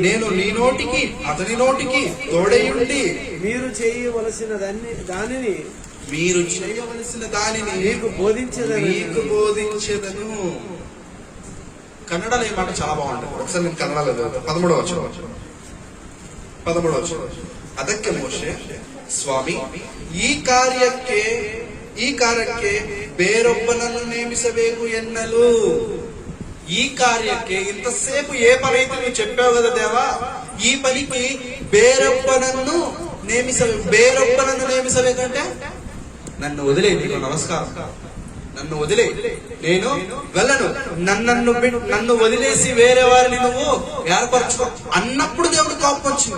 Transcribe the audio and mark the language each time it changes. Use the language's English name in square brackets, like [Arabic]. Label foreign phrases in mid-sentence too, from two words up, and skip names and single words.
[Telugu] నేను నీ నోటికి అతని నోటికి తోడై ఉండి మీరు చేయవలసిన దానిని నీకు బోధించేదను. కన్నడలో ఈ మాట చాలా బాగుంటుంది. ఒకసారి నేను కన్నడలో 13వ వచనం. [Kannada] ಅದಕ್ಕೆ ಮೋಶೆ ಸ್ವಾಮಿ ಈ ಕಾರ್ಯಕ್ಕೆ ಬೇರೊಬ್ಬನನ್ನು ನೇಮಿಸಬೇಕು ಎನ್ನಲು. [Telugu] ఈ కార్యಕ್ಕೆ ఇంతసేపు ఏ పని అయితే నువ్వు చెప్పావు కదా దేవా, ఈ పనికి [Kannada] ಬೇರೊಬ್ಬನನ್ನು ನೇಮಿಸಬೇಕಂತೆ [Telugu] నన్ను వదిలే, నీకు నమస్కారం, నన్ను వదిలే, నేను వెళ్ళను, నన్ను వదిలేసి వేరే వారిని నువ్వు ఏర్పరచుకో అన్నప్పుడు దేవుడు కోపం వచ్చింది.